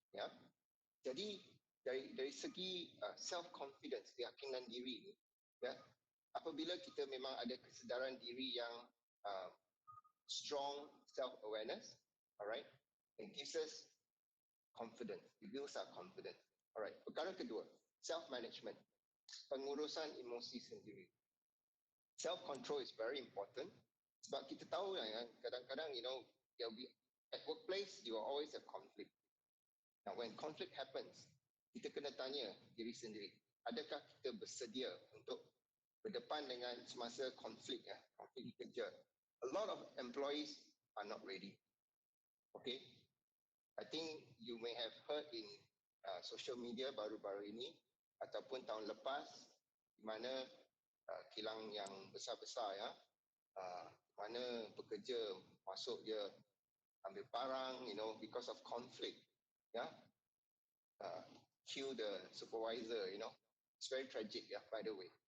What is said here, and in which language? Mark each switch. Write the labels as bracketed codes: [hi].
[ms] Ya, jadi dari segi self-confidence, keyakinan diri ni, ya, apabila kita memang ada kesedaran diri yang strong self-awareness, alright, [en] it gives us confidence, it builds our confidence. [ms] Alright, perkara kedua, self-management, pengurusan emosi sendiri. [en] Self-control is very important, [ms] sebab kita tahu ya, kadang-kadang [en] at workplace you will always have conflict. [ms] Now when conflict happens, kita kena tanya diri sendiri, adakah kita bersedia untuk berdepan dengan semasa konflik kerja. [en] A lot of employees are not ready. Okay, I think you may have heard in social media [ms] baru-baru ini ataupun tahun lepas, di mana kilang yang besar-besar ya, mana pekerja masuk dia ambil barang, [en] because of conflict, kill the supervisor, it's very tragic by the way.